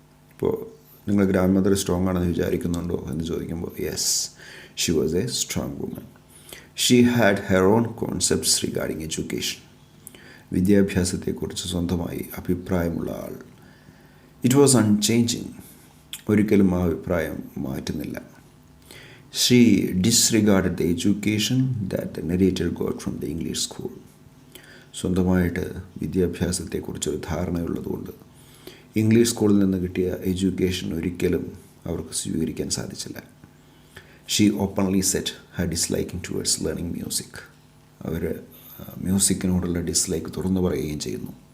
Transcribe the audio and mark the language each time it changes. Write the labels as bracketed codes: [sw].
[ml] ഇപ്പോൾ നിങ്ങൾ grand mother strong ആണെന്ന് വിചാരിക്കുന്നുണ്ടോ എന്ന് ചോദിക്കുമ്പോൾ [en] Yes, she was a strong woman. She had her own concepts regarding education. [ml] വിദ്യാഭ്യാസത്തെക്കുറിച്ച് സ്വന്തമായി അഭിപ്രായമുള്ള ആൾ. [en] It was unchanging. [ml] ഒരിക്കലും ആ അഭിപ്രായം മാറ്റുന്നില്ല. [en] She disregarded the education that the narrator got from the English school. [ml] സ്വന്തമായിട്ട് വിദ്യാഭ്യാസത്തെക്കുറിച്ചൊരു ധാരണയുള്ളതുകൊണ്ട് English സ്കൂളിൽ നിന്ന് കിട്ടിയ എഡ്യൂക്കേഷൻ ഒരിക്കലും അവർക്ക് സ്വീകരിക്കാൻ സാധിച്ചില്ല. [en] She openly set her disliking towards learning music. [ml] Our മ്യൂസിക്കിനോടുള്ള dislike തുറന്നു പറയുകയും ചെയ്യുന്നു.